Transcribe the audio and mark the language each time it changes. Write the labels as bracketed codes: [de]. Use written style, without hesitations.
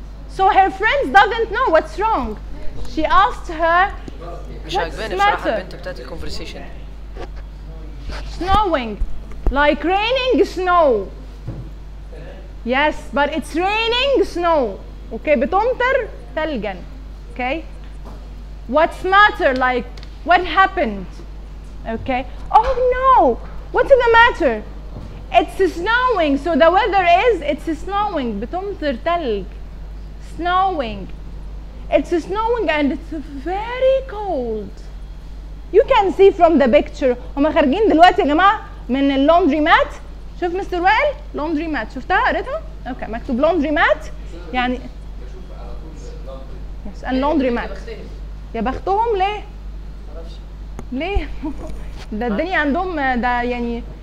[en] So her friends doesn't know what's wrong. She asked her, what's the matter? Snowing. Like raining snow. Yes, but it's raining snow. [ar] Okay, بتمطر ثلجا. [en] Okay. What's matter? Like, what happened? Okay. Oh no. What's the matter? It's snowing. So the weather is, it's snowing. [ar] بتمطر ثلج. Snowing. [en] It's snowing and it's very cold. You can see from the picture. [ar] هما خارجين دلوقتي يا جماعة من اللوندري مات. شوف مستر وائل لوندري مات. شفتها قريتها؟ اوكي مكتوب لوندري مات. يعني بشوف على طول لوندري مات. يا بختهم ليه؟ معرفش. ليه؟ ده الدنيا عندهم ده يعني